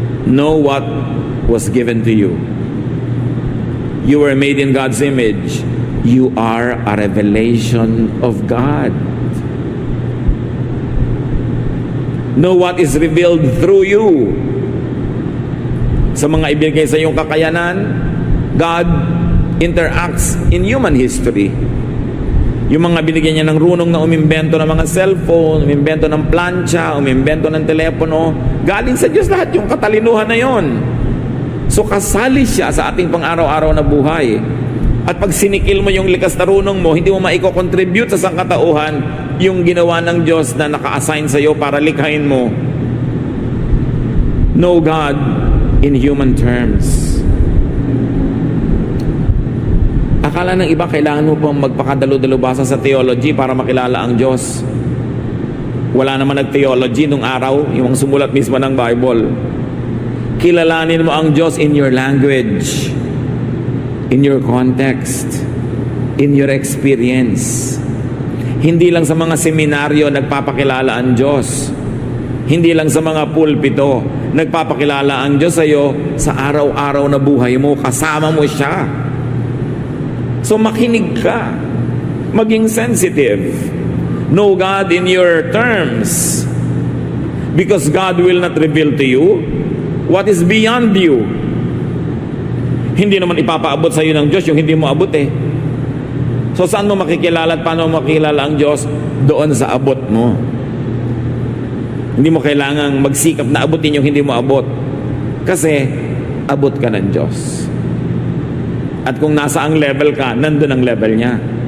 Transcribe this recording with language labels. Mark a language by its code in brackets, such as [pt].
[en] Know what was given to you. You were made in God's image. You are a revelation of God. Know what is revealed through you. [tl] Sa mga ibigay sa iyong kakayanan, [en] God interacts in human history. [tl] Yung mga binigyan niya ng runong na umimbento ng mga cellphone, umimbento ng plancha, umimbento ng telepono, galing sa Diyos lahat yung katalinuhan na yon. So kasali siya sa ating pang-araw-araw na buhay. At pag sinikil mo yung likas na runong mo, hindi mo maiko-contribute sa sangkatauhan yung ginawa ng Diyos na naka-assign sa iyo para likhain mo. [en] Know God in human terms. [tl] Akala ng iba kailangan mo pang magpakadalo-dalubasa sa theology para makilala ang Diyos. Wala naman nag-theology nung araw, yung sumulat mismo ng Bible. Kilalanin mo ang Diyos [en] in your language, in your context, in your experience. [tl] Hindi lang sa mga seminaryo nagpapakilala ang Diyos. Hindi lang sa mga pulpito nagpapakilala ang Diyos sa iyo. Sa araw-araw na buhay mo, kasama mo siya. [en] So [tl] makinig ka. Maging [en] sensitive. Know God in your terms. Because God will not reveal to you what is beyond you. [tl] Hindi naman ipapaabot sa iyo ng Diyos yung hindi mo abot eh. So saan mo makikilala at paano mo makikilala ang Diyos? Doon sa abot mo. Hindi mo kailangang magsikap na abutin yung hindi mo abot. Kasi abot ka ng Diyos. At kung nasa ang level ka, nandun ang level niya.